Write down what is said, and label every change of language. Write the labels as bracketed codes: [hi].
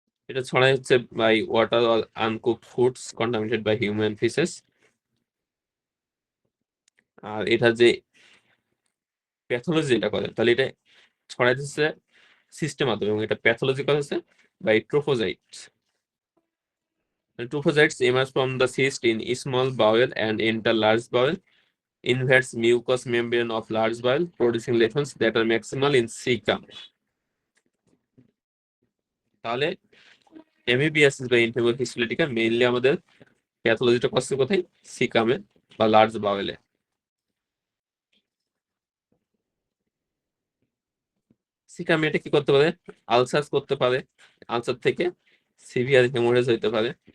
[bn] এটা ছড়ায় হচ্ছে [en] By water or uncooked foods contaminated by human faeces. [bn] আর এটা যে প্যাথোলজি যেটা করে, তাহলে এটা ছড়াই দিচ্ছে সিস্টেম মাধ্যমে এবং এটা প্যাথোলজি করেছে [en] By trophozoites. Trophozoites emerge from the cyst in small bowel and enter large bowel, invades mucous membrane of large bowel, producing lesions that are maximal in cecum. [bn] তাহলে এমিবিয়াসিস বা ইনফেমিক হিস্টোলাইটিকা মেইনলি আমাদের প্যাথোলজিটা করছে কোথায়? সিকামে বা লার্জ বাওয়েলে। সিকামে এটা কি করতে পারে? আলসার করতে পারে, আলসার থেকে সিভিয়ার হেমোরেজ হইতে পারে।